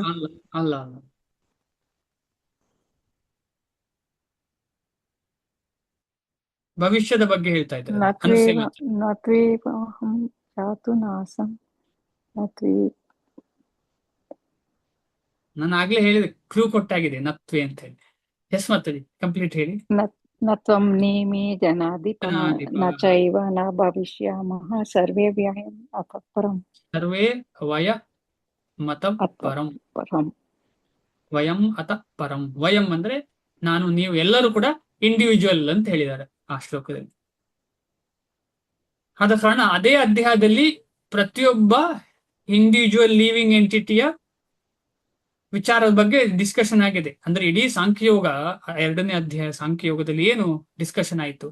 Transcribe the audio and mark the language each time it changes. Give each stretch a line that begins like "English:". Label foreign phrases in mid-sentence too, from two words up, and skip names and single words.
Kannada: ಅಲ್ಲ. ಭವಿಷ್ಯದ ಬಗ್ಗೆ ಹೇಳ್ತಾ ಇದ್ದಾರೆ.
Sanskrit: ನತ್ವೇವಾಹಂ ಜಾತು ನಾಸಂ ನತ್ವೇ.
Kannada: ನಾನು ಆಗ್ಲೇ ಹೇಳಿದೆ, ಕ್ಲೂ ಕೊಟ್ಟಾಗಿದೆ, ನತ್ವೆ ಅಂತ ಹೇಳಿ. ಎಸ್ ಮಾತಾಡಿ, ಕಂಪ್ಲೀಟ್ ಹೇಳಿ.
Sanskrit: ನತ್ವಂ ನೇಮೇ ಜನಾಧಿಪಃ ನ ಚೈವ ನ ಭವಿಷ್ಯಾಮಃ ಸರ್ವೇ ವ್ಯಯಂ ಅತಃ ಪರಂ. ಸರ್ವೇ ವಯಮತಃ ಪರಂ. ವಯಂ ಅತಃ ಪರಂ.
Kannada: ವಯಂ ಅಂದ್ರೆ ನಾನು, ನೀವು, ಎಲ್ಲರೂ ಕೂಡ ಇಂಡಿವಿಜುವಲ್ ಅಂತ ಹೇಳಿದ್ದಾರೆ ಆ ಶ್ಲೋಕದಲ್ಲಿ. ಆದ ಕಾರಣ ಅದೇ ಅಧ್ಯಾಯದಲ್ಲಿ ಪ್ರತಿಯೊಬ್ಬ
English: individual living entity
Kannada: ವಿಚಾರದ ಬಗ್ಗೆ ಡಿಸ್ಕಷನ್ ಆಗಿದೆ. ಅಂದ್ರೆ ಇಡೀ ಸಾಂಖ್ಯಯೋಗ 2ನೇ ಅಧ್ಯಾಯ ಸಾಂಖ್ಯಯೋಗದಲ್ಲಿ ಏನು ಡಿಸ್ಕಷನ್ ಆಯಿತು?